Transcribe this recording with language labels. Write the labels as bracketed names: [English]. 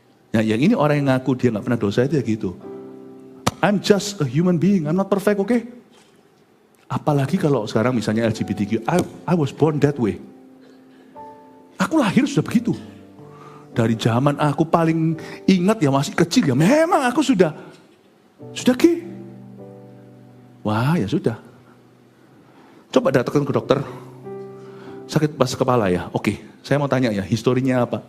[Indonesian] Ya yang ini orang yang ngaku dia enggak pernah dosa itu ya gitu. [English] I'm just a human being, I'm not perfect, oke? [Indonesian] Apalagi kalau sekarang misalnya [English] LGBTQ, I was born that way. [Indonesian] Aku lahir sudah begitu. Dari zaman aku paling ingat ya masih kecil ya, memang aku sudah gay. Wah ya sudah. Coba datangkan ke dokter. Sakit pas kepala ya, oke. Saya mau tanya ya, historinya apa?